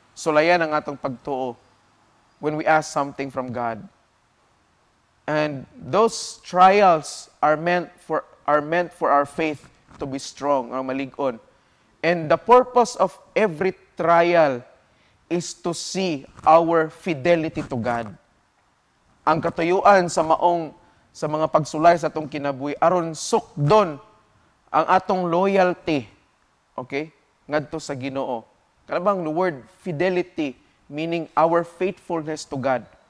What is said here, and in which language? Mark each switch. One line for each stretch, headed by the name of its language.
Cebuano: Sulayan ang atong pagtuo
English: when we ask something from God. And those trials are meant for our faith to be strong, or malig-on. And the purpose of every trial is to see our fidelity to God.
Cebuano: Ang katuyuan sa mga pagsulay sa atong kinabuhi aron sukdon ang atong loyalty, okay, ngadto sa Ginoo.
English: Kanabang the word fidelity meaning our faithfulness to God.